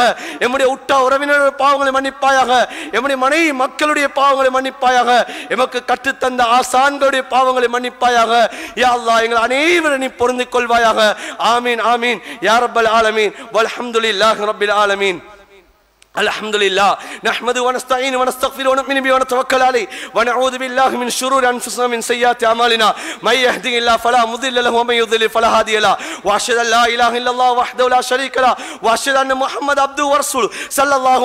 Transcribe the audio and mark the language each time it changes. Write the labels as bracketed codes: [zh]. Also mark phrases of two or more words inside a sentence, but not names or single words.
[ta] எம்முடைய உற்ற உறவினருடைய பாவங்களை மன்னிப்பாயாக. எம்முடைய மனைவி மக்களுடைய பாவங்களை மன்னிப்பாயாக. எமக்கு கற்றுத்தந்த ஆசான்களுடைய பாவங்களை மன்னிப்பாயாக. [ar] يا الله [ta] எங்கள் அனைவரும் நீ பொருந்திக் கொள்வாயாக. [ar] آمين آمين يا رب العالمين والحمد لله رب العالمين. الحمد لله نحمده ونستعينه ونستغفره ونؤمن به ونتوكل عليه ونعوذ بالله من شرور انفسنا من سيئات اعمالنا من يهده الله فلا مضل له ومن يضلل فلا هادي له واشهد ان لا اله الا الله وحده لا شريك له واشهد ان محمد عبده ورسوله صلى الله